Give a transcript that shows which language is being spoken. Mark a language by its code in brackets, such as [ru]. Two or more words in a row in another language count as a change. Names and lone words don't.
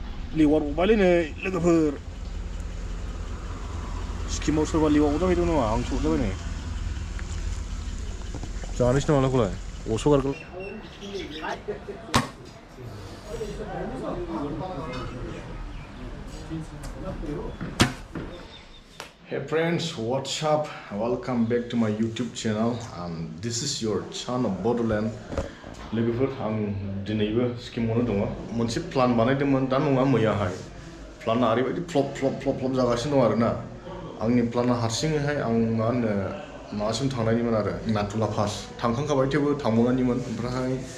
[brx] लिवार गबायलै नै लोगोफोर स्किमाव सोरबा लिवार गजाबाय दं नामा आं सौजाबाय नै जानोसै नामा लाखौलाय असगारखौ [en] Hey friends, what's up? Welcome back to my YouTube channel and this is your channel BODOLAND. [brx] लोगोफोर आं दिनैबो स्किमावनो दङ मोनसे प्लान बानायदोंमोन दा नङा मैयाहाय प्लाना ओरैबायदि फ्लप जागासिनो दं आरोना आंनि प्लाना हारसिङैहाय आं मा होनो मासिम थांनायनिमोन आरो नाथुला पास थांखांखाबाय थेवबो थांबावनायनिमोन ओमफ्राय